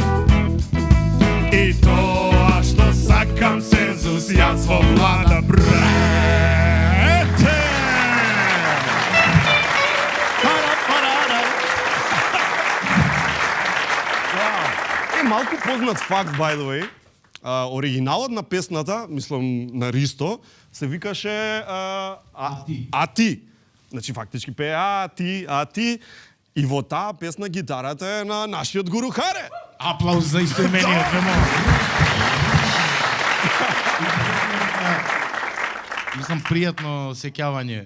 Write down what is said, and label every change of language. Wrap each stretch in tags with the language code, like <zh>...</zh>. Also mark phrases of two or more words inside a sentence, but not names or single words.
<mk>И тоа што сакам цензус, јас во влада, брете. Малку познат факт,</mk> <en>by the way.</en> <mk>Оригиналот на песната, мислам на Ристо, се викаше А ти. Значи фактички пее А ти. И во таа песна гитарата е на нашиот гуру Харе. Аплауз за истоимениот, вемо. Мислам, пријатно сеќавање.</mk>